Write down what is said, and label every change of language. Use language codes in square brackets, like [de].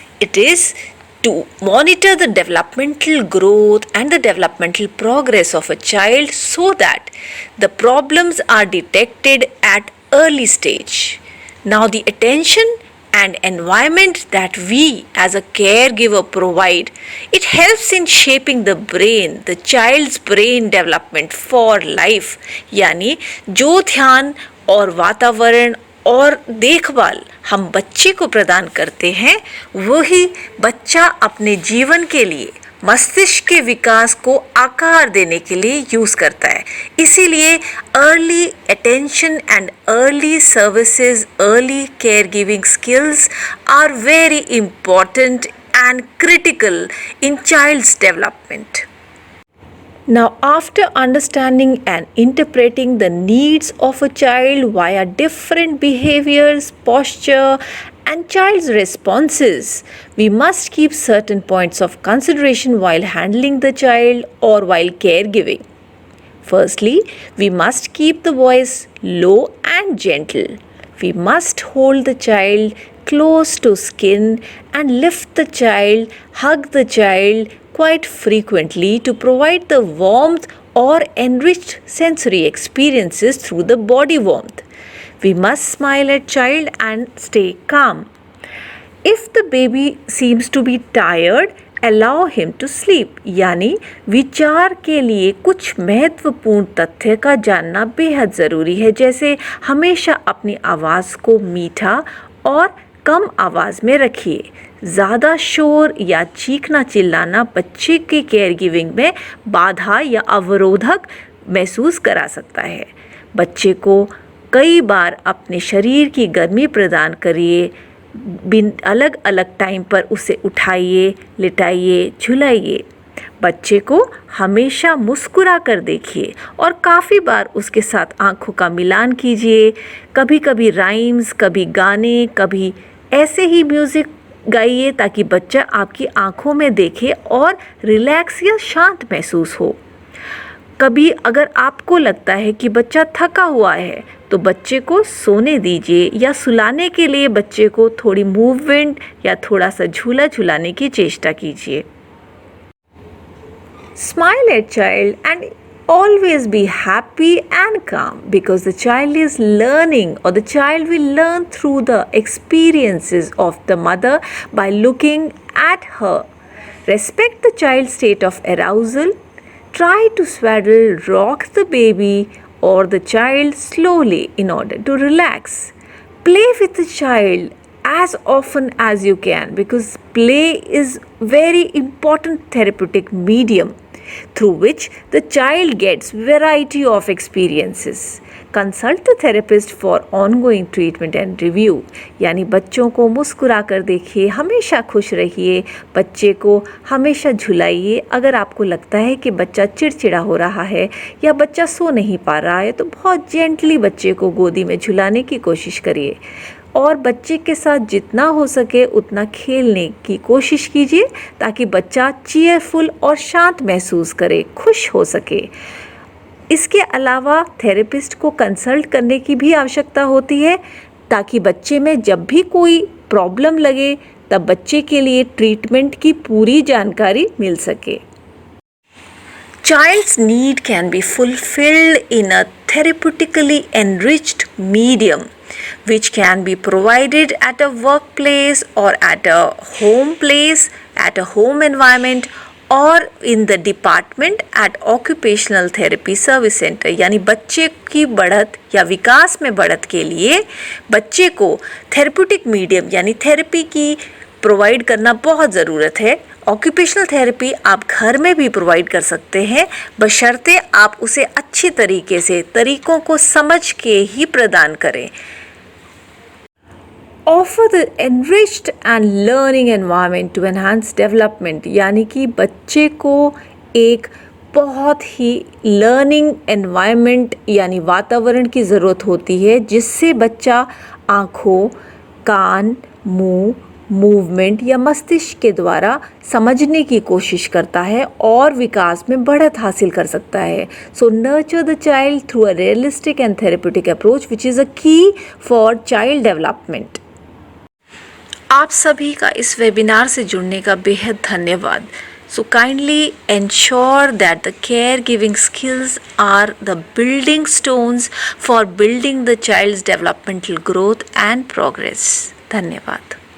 [en] It is to monitor the developmental growth and the developmental progress of a child so that the problems are detected at early stage. Now, the attention and environment that we as a caregiver provide, it helps in shaping the brain, the child's brain development for life. [hi] यानी जो ध्यान और वातावरण और देखभाल हम बच्चे को प्रदान करते हैं, वही बच्चा अपने जीवन के लिए मस्तिष्क के विकास को आकार देने के लिए यूज़ करता है. इसीलिए [en] Early attention and early services, early care giving skills are very important and critical in child's development. Now, after understanding and interpreting the needs of a child via different behaviors, posture, and child's responses, we must keep certain points of consideration while handling the child or while caregiving. Firstly, we must keep the voice low and gentle. We must hold the child close to skin and lift the child, hug the child quite frequently to provide the warmth or enriched sensory experiences through the body warmth. We must smile at child and stay calm. If the baby seems to be tired, allow him to sleep. [hi] यानी विचार के लिए कुछ महत्वपूर्ण तथ्य का जानना बेहद ज़रूरी है, जैसे हमेशा अपनी आवाज़ को मीठा और कम आवाज़ में रखिए। ज़्यादा शोर या चीखना चिल्लाना बच्चे के केयर गिविंग में बाधा या अवरोधक महसूस करा सकता है। बच्चे को कई बार अपने शरीर की गर्मी प्रदान करिए। अलग अलग टाइम पर उसे उठाइए, लिटाइए, झुलाइए। बच्चे को हमेशा मुस्कुरा कर देखिए और काफ़ी बार उसके साथ आँखों का मिलान कीजिए। कभी कभी राइम्स, कभी गाने, कभी ऐसे ही म्यूज़िक गाइए ताकि बच्चा आपकी आँखों में देखे और रिलैक्स या शांत महसूस हो। कभी अगर आपको लगता है कि बच्चा थका हुआ है तो बच्चे को सोने दीजिए या सुलाने के लिए बच्चे को थोड़ी मूवमेंट या थोड़ा सा झूला झुलाने की चेष्टा कीजिए। [en] Smile at child and always be happy and calm because the child is learning, or the child will learn through the experiences of the mother by looking at her. Respect the child's state of arousal. Try to swaddle, rock the baby or the child slowly in order to relax. Play with the child as often as you can because play is very important therapeutic medium through which the child gets variety of experiences. Consult the therapist for ongoing treatment and review. [hi] यानी बच्चों को मुस्कुरा कर देखिए, हमेशा खुश रहिए, बच्चे को हमेशा झुलाइए। अगर आपको लगता है कि बच्चा चिड़चिड़ा हो रहा है या बच्चा सो नहीं पा रहा है तो बहुत जेंटली बच्चे को गोदी में झुलाने की कोशिश करिए और बच्चे के साथ जितना हो सके उतना खेलने की कोशिश कीजिए ताकि बच्चा चीयरफुल और शांत महसूस करे, खुश हो सके। इसके अलावा थेरेपिस्ट को कंसल्ट करने की भी आवश्यकता होती है ताकि बच्चे में जब भी कोई प्रॉब्लम लगे तब बच्चे के लिए ट्रीटमेंट की पूरी जानकारी मिल सके। [en] Child's need can be fulfilled in a therapeutically enriched medium, which can be provided at a workplace or at a home place, at a home environment or in the department at occupational therapy service center। [hi] यानी बच्चे की बढ़त या विकास में बढ़त के लिए बच्चे को थेरेप्यूटिक मीडियम यानी थेरेपी की प्रोवाइड करना बहुत ज़रूरत है। ऑक्यूपेशनल थेरेपी आप घर में भी प्रोवाइड कर सकते हैं बशर्ते आप उसे अच्छी तरीके से तरीकों को समझ के ही प्रदान करें। [en] Offer the enriched and learning environment to enhance development। [hi] यानी कि बच्चे को एक बहुत ही लर्निंग एनवायरनमेंट यानी वातावरण की ज़रूरत होती है जिससे बच्चा आँखों, कान, मुंह, मूवमेंट या मस्तिष्क के द्वारा समझने की कोशिश करता है और विकास में बढ़त हासिल कर सकता है। [en] So nurture the child through a realistic and therapeutic approach which is a key for child development. [hi] आप सभी का इस वेबिनार से जुड़ने का बेहद धन्यवाद। [en] So kindly ensure that the caregiving skills are the building stones for building the child's developmental growth and progress. [hi] धन्यवाद।